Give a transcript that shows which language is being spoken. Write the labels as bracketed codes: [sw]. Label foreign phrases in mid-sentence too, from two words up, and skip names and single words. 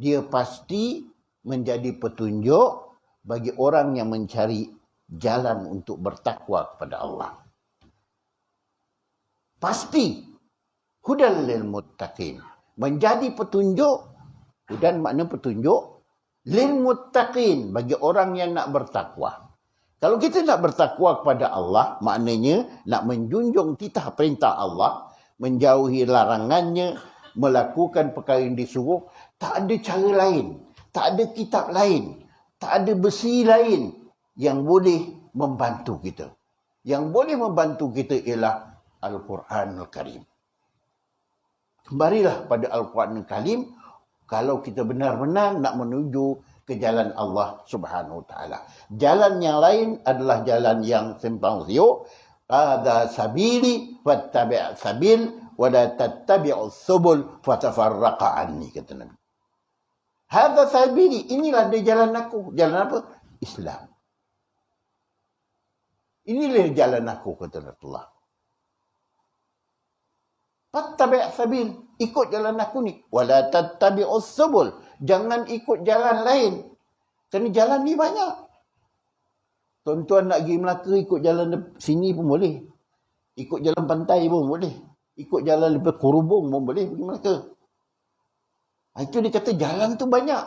[ms] dia pasti menjadi petunjuk bagi orang yang mencari jalan untuk bertakwa kepada Allah. Pasti [ar] هدى للمتقين, [ms] menjadi petunjuk. Hudan makna petunjuk, [ar] للمتقين, [ms] bagi orang yang nak bertakwa. Kalau kita nak bertakwa kepada Allah, maknanya nak menjunjung titah perintah Allah, menjauhi larangannya, melakukan perkara yang disuruh. Tak ada cara lain, tak ada kitab lain, tak ada besi lain yang boleh membantu kita. Yang boleh membantu kita ialah Al-Quran Al-Karim. Kembalilah pada Al-Quran Al-Karim kalau kita benar-benar nak menuju ke jalan Allah [ar] سبحانه وتعالى. [ms] Jalan yang lain adalah jalan yang simpang siur. [ar] هذا سبيلي فاتبع سبيل ولا تتبعوا السبل فتفرق عني, [ms] kata Nabi. [ar] هذا سبيلي, [ms] inilah dia jalan aku. Jalan apa? Islam. Inilah jalan aku, kata Rasulullah. [ar] فاتبع سبيل, [ms] ikut jalan aku ni. [ar] ولا تتبعوا السبل, [ms] jangan ikut jalan lain. Kerana jalan ni banyak. Tuan-tuan nak pergi Melaka, ikut jalan sini pun boleh. Ikut jalan pantai pun boleh. Ikut jalan lepas Kurubung pun boleh pergi Melaka. Itu dia kata jalan tu banyak.